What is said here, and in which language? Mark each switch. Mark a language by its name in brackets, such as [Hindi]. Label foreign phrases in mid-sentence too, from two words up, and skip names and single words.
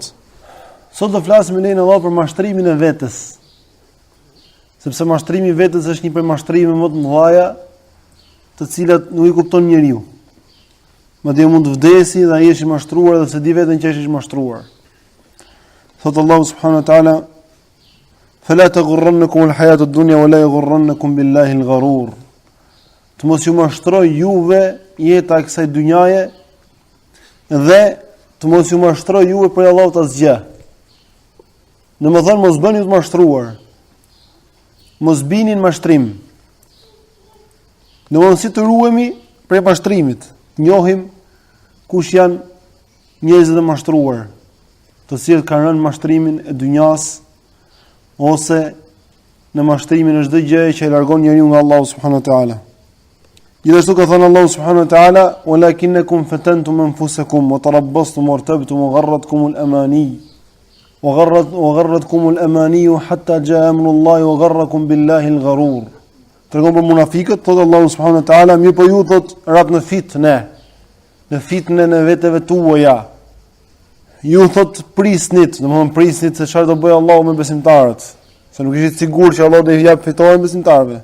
[Albanian] Sot do flasim me lenin Allah për mashtrimin e vetes. Sepse mashtrimi I vetes është një prej mashtrimeve më të mëdha, të cilat nuk I kupton njeriu. Madje mund të vdesi dhe ai është I mashtruar dhe se di veten që është I mashtruar. [Arabic] Thot الله سبحانه وتعالى: فلا تغرنكم الحياة الدنيا ولا يغرنكم بالله الغرور." [Albanian] Të mos ju mashtroj juve jeta e kësaj dynjaje dhe të mos ju mashtroj juve për Allahut asgjë. Domethënë mos bëni të mashtruar. Mos bini në mashtrim. Domethënë si të ruhemi prej mashtrimit. Njohim kush janë njerëzit e mashtruar, të cilët kanë rënë në mashtrimin e dynjas ose në mashtrimin e çdo gjëje që e largon njeriu nga [Arabic] الله سبحانه وتعالى. [Albanian] Gjithashtu ka thënë [Arabic] الله سبحانه وتعالى: ولكنكم فتنتم أنفسكم وتربصتم وارتبتم وغرتكم الأماني وغرتكم الأماني حتى جاء أمر الله وغركم بالله الغرور." [Albanian] Tregon për munafiqët, thotë [Arabic] الله سبحانه وتعالى, [Albanian] mirë po ju thot rat në fitnë në veteve tuaja. Ju thot prisnit, domethënë prisnit se çfarë do bëjë Allahu me besimtarët, se nuk ishit sigurt që Allahu do I jap fitoren besimtarëve.